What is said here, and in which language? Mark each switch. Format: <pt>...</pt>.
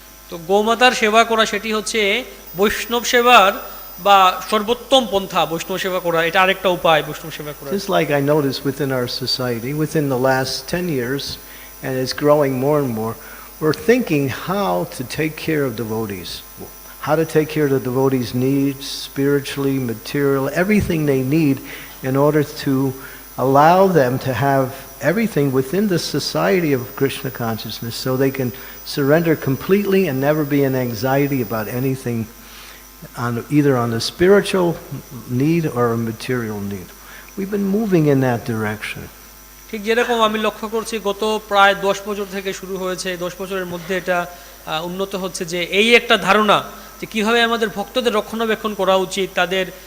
<bn>তো গোমাতার সেবা করা সেটি হচ্ছে বৈষ্ণব সেবার বা সর্বোত্তম পন্থা। বৈষ্ণব সেবা করা এটা আরেকটা উপায় বৈষ্ণব সেবা করা।</bn> <en>Just like I noticed within our society, within the last 10 years, and it's growing more and more, we're thinking how to take care of devotees. How to take care of the devotees' needs, spiritually, material, everything they need in order to allow them to have everything within the society of Krishna consciousness so they can surrender completely and never be in anxiety about anything either on the spiritual need or a material need. We've been moving in that direction.</en> <bn>ঠিক যেরকম আমি লক্ষ্য করছি গত প্রায় 10 বছর থেকে শুরু হয়েছে, 10 বছরের মধ্যে এটা উন্নত হচ্ছে যে এই একটা ধারণা যে কিভাবে আমাদের ভক্তদের রক্ষণাবেক্ষণ করা উচিত, তাদের</bn>